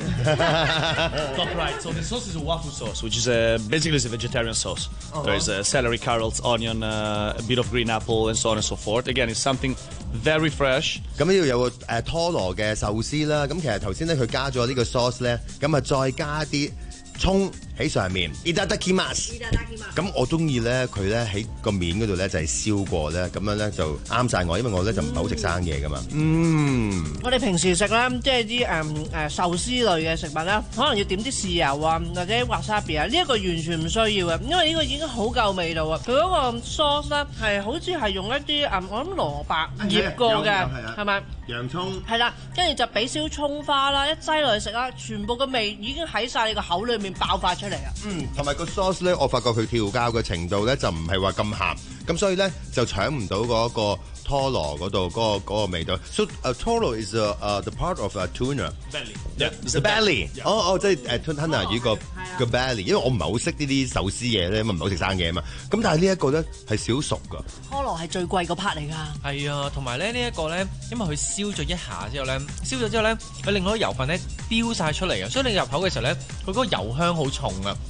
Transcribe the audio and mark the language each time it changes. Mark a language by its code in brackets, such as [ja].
[en] Right, so the sauce is a waffle sauce, which is basically a vegetarian sauce. There's celery, carrots, onion, a bit of green apple, and so on and so forth. Again, it's something very fresh. [yue] 咁呢度有個拖羅嘅壽司啦。咁其實頭先咧佢加咗呢個 sauce 咧，咁啊再加啲。葱喺上面 ， [ja] itadakimasu。 [yue] 咁我中意咧，佢咧喺个面嗰度咧就系烧过咧，咁样咧就啱晒我，因为我咧就唔系好食生嘢噶嘛。我哋平时食咧，即系啲寿司类嘅食物咧，可能要点啲豉油啊，或者 wasabi 啊，呢个完全唔需要嘅，因为呢个已经好够味道啊。佢嗰个 sauce 咧系好似系用一啲我谂萝卜腌过嘅，系咪？洋葱系啦，跟住就俾少葱花啦，一挤落去食啦，全部个味已经喺晒你个口里面。爆發出嚟啊！同埋個 sauce 咧，我發覺佢調教嘅程度咧就唔係話咁鹹，咁所以咧就搶唔到嗰個拖羅嗰度嗰個味道。 [en] So tolo is the part of a tuna belly， yeah, the belly。 [yue] 哦哦，即係tuna 魚個 belly。因為我唔係好識呢啲壽司嘢咧，咪唔好食生嘢嘛。咁但係呢一個咧係少熟噶。拖羅係最貴個 part 嚟㗎。係啊，同埋咧呢一個咧，因為佢燒咗一下之後咧，燒咗之後咧，佢另外油分咧飆曬出嚟啊，所以你入口嘅時候咧，佢嗰個油香好重啊。